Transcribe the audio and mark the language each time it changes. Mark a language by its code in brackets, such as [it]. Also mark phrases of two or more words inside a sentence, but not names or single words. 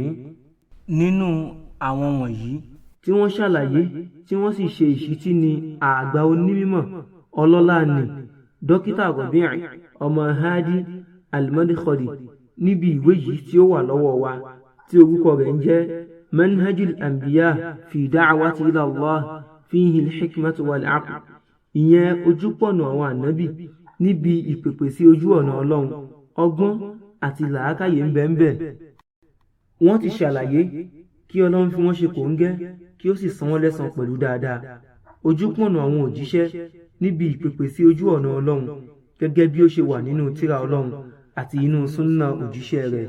[yo] Nínú àwọn wọ̀nyí tí wọ́n ṣàlàyé tí wọ́n sì ṣe ìṣítí ni àgbà onímọ̀ ọlọ́lá ni dókítà Rabi' ọmọ Hadi al-Madkhali níbi ìwé yìí tí ó wà lọ́wọ́ wa tí orúkọ rẹ̀ ń jẹ́ [ar] منهج الأنبياء في دعوة إلى الله فيه الحكمة والعقل, [yo] ìyẹn ojúpọ̀nà àwọn ànábì níbi ìpèpè sí ojú ọ̀nà Ọlọ́run, ọgbọ́n àti làákàyè ń bẹ. Wọ́n ti ṣàlàyé kí Ọlọ́run fi wọ́n ṣe kòńgẹ́ kí ó sì san wọ́n lẹ́san pẹ̀lú dáadáa ojúpọ̀nà àwọn òjíṣẹ́ níbi ìpèpè sí ojú ọ̀nà Ọlọ́run gẹ́gẹ́ bí ó ṣe wà nínú tírà Ọlọ́run àti inú súnnà òjíṣẹ́ rẹ̀.